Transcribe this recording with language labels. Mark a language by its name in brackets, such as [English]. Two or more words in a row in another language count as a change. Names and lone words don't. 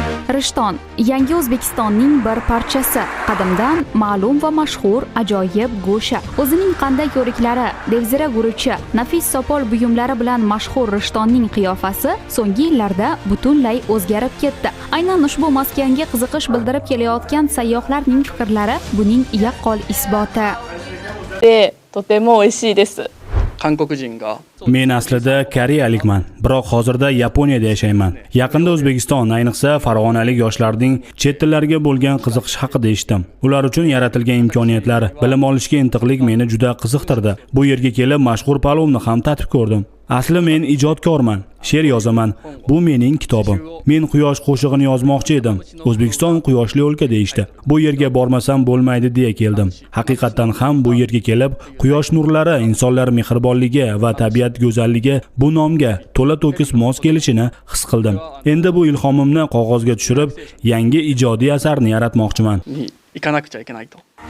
[Uzbek] Rishton yangi O'zbekistonning bir parchasi, qadimdan ma'lum va mashhur ajoyib go'sha. O'zining qanday ko'riklari, devzira guruchi, nafis sopol buyumlari bilan mashhur Rishtonning qiyofasi so'nggi yillarda butunlay o'zgarib ketdi. Aynan ushbu maskanga qiziqish bildirib kelayotgan sayyohlarning fikrlari buning yaqqol isboti. [Japanese] とても美味しいです。韓国人が [Uzbek] Men aslida koreyalikman, biroq hozirda Yaponiyada yashayman. Yaqinda O'zbekiston, ayniqsa farg'onalik yoshlarning chet tillariga bo'lgan qiziqish haqida eshitdim. Ular uchun yaratilgan imkoniyatlar, bilim olishga intiqlik meni juda qiziqtirdi. Bu yerga kelib mashhur palovni ham tatib ko'rdim. Asli men ijodkorman, she'r yozaman. Bu mening kitobim. Men quyosh qo'shig'ini yozmoqchi edim. O'zbekiston quyoshli o'lka deyishdi. Bu yerga bormasam bo'lmaydi deya keldim. Haqiqatan ham bu yerga kelib, quyosh nurlari, insonlar mehribonligi va tabiat go'zalligi bu nomga to'la to'kis mos kelishini his qildim. Endi bu ilhomimni qog'ozga tushirib, yangi ijodiy asarni yaratmoqchiman. [Japanese] に行かなくちゃいけないと。